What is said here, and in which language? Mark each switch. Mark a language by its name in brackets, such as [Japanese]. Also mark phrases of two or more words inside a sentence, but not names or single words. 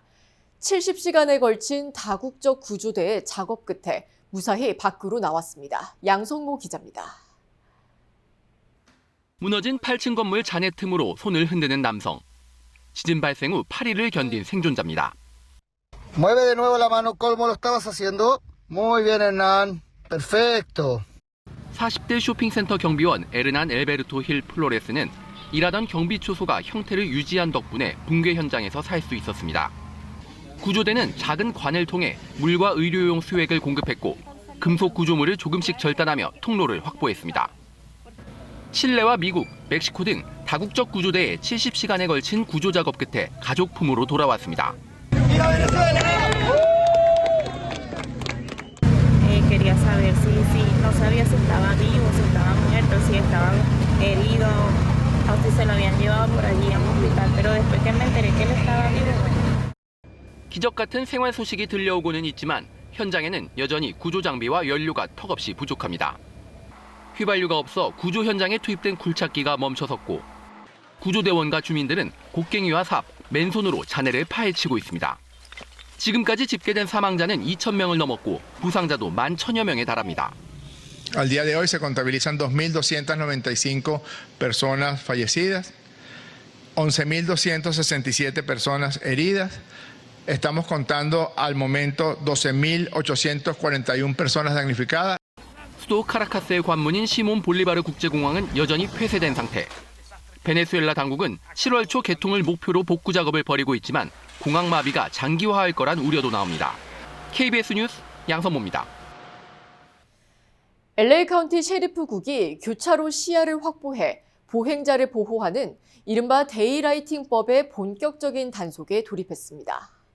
[Korean] 70시간에 걸친 다국적 구조대의 작업 끝에 무사히 밖으로 나왔습니다. 양성모 기자입니다. 무너진 8층 건물 잔해 틈으로 손을 흔드는 남성. 지진 발생 후 8일을 견딘 생존자입니다. [Spanish] Mueve de nuevo la mano como lo estabas haciendo. Muy bien, Hernán. Perfecto. [Korean] 40대 쇼핑센터 경비원 에르난 엘베르토 힐 플로레스는 일하던 경비 초소가 형태를 유지한 덕분에 붕괴 현장에서 살 수 있었습니다. 구조대는 작은 관을 통해 물과 의료용 수액을 공급했고 금속 구조물을 조금씩 절단하며 통로를 확보했습니다. 칠레와 미국, 멕시코 등 다국적 구조대의 70시간에 걸친 구조 작업 끝에 가족품으로 돌아왔습니다. [Spanish] Quería saber si no sabía si estaban vivos, si estaban muertos, si estaban heridos, o si se lo habían llevado por allí a un hospital. Pero después que me enteré que él estaba vivo. [Korean] 기적 같은 생활 소식이 들려오고는 있지만 현장에는 여전히 구조 장비와 연료가 턱없이 부족합니다. 휘발유가 없어 구조 현장에 투입된 굴착기가 멈춰섰고 구조대원과 주민들은 곡괭이와 삽, 맨손으로 잔해를 파헤치고 있습니다. 지금까지 집계된 사망자는 2,000명을 넘었고 부상자도 11,000여 명에 달합니다. [Spanish] Al día de hoy se contabilizan 2.295 personas fallecidas, 11.267 personas heridas. Estamos contando al momento 12.841 personas damnificadas. [Korean] 수도 카라카스의 관문인 시몬 볼리바르 국제공항은 여전히 폐쇄된 상태. 베네수엘라 당국은 7월 초 개통을 목표로 복구 작업을 벌이고 있지만 공항 마비가 장기화할 거란 우려도 나옵니다. KBS 뉴스 양선모입니다. LA 카운티 셰리프국이 교차로 시야를 확보해 보행자를 보호하는 이른바 데이라이팅법의 본격적인 단속에 돌입했습니다.